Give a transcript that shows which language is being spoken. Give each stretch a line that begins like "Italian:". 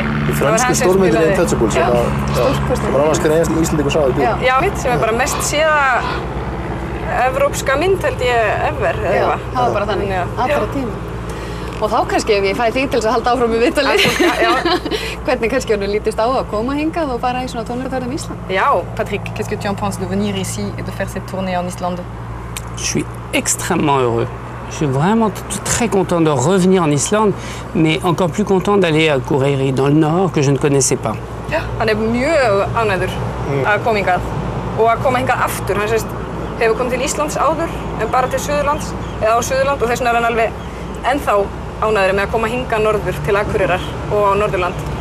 Icelandic: Í fransku stórmyndinni Intouchable sem var annars hver einasti Íslendingur sá í bíó. Já, sem er bara mest séða evrópska mynd held ég ever. Já, það var bara þannig, allra tíma. Og þá kannski ef ég fæ þig til þess að halda áfram með viðtalið. Hvernig kannski hann lítist á að koma hingað og fara í svona tónleikaferð Ísland? Já, Patrick,
French: qu'est-ce que tu en penses de venir ici et de faire cette tournée en Islande? Je suis extrêmement heureux. Je suis vraiment très content de revenir en Islande, mais encore plus content d'aller à Akureyri, dans le nord, que je ne connaissais pas.
Icelandic: Hann er mjög ánægður að koma hingað og að koma hingað aftur. Hann hefur komið til Íslands áður en bara til Suðurlands, eða á Suðurland og þess vegna er hann alveg ennþá ánægður með að koma hingað norður til Akureyrar og á Norðurland.